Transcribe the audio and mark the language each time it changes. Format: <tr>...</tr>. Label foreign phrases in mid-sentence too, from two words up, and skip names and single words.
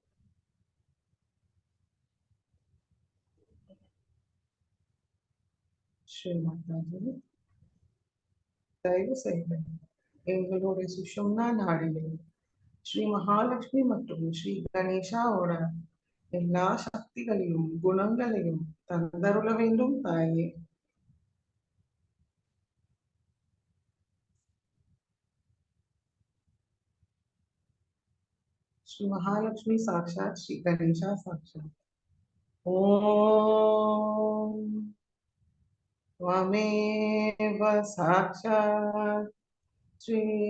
<ta>ஸ்ரீ மாதாஜி, தயவு செய்து எங்களுடைய சுஷும்னா நாடியில் ஸ்ரீ மகாலட்சுமி மற்றும் ஸ்ரீ கணேஷாவோட எல்லா சக்திகளையும் குணங்களையும் தந்தருள வேண்டும் தாயே.</ta> <sa>श्री महालक्ष्मी साक्षात श्री गणेशा साक्षात। ओम त्वमेव साक्षात श्री</sa>